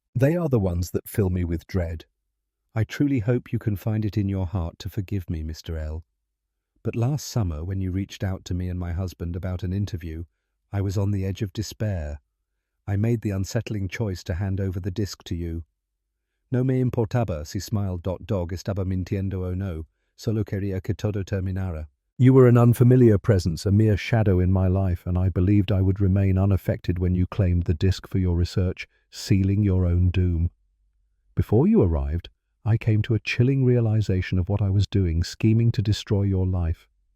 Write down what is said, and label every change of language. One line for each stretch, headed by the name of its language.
English: They are the ones that fill me with dread. I truly hope you can find it in your heart to forgive me, Mr. L. But last summer, when you reached out to me and my husband about an interview, I was on the edge of despair. I made the unsettling choice to hand over the disc to you.
Spanish: No me importaba si smile.dog estaba mintiendo o no, solo quería que todo terminara.
English: You were an unfamiliar presence, a mere shadow in my life, and I believed I would remain unaffected when you claimed the disc for your research, sealing your own doom. Before you arrived, I came to a chilling realization of what I was doing, scheming to destroy your life.